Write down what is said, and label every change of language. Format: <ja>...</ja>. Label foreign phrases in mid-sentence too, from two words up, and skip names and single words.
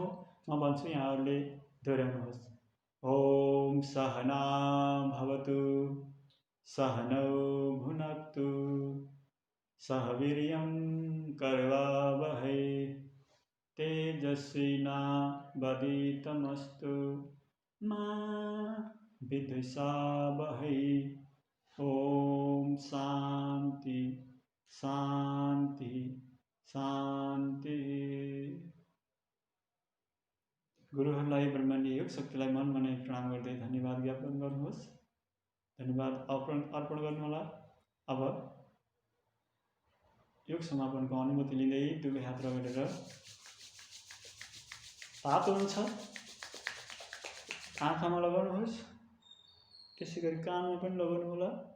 <ne>म भन्छु, यहाँहरूले दोहोऱ्याउनुहोस्।</ne> <sa>ओम सहना भवतु सहनौ भुनक्तु सह वीर्यं कर्वावहै तेजस्विनावधीतमस्तु मा विद्विषावहै। ओम शान्ति शान्ति शान्ति।</sa> <ne>गुरुहरूलाई ब्रह्माण्ड योग शक्तिलाई मन मनै प्रणाम गर्दै धन्यवाद ज्ञापन गर्नुहोस्। धन्यवाद अर्पण गर्नुहोला। अब योग समापनको अनुमति लिँदै दुवै हात रगडेर तातो हुन्छ आँखामा लगाउनुहोस्, त्यसै गरी कानमा पनि लगाउनु होला।</ne>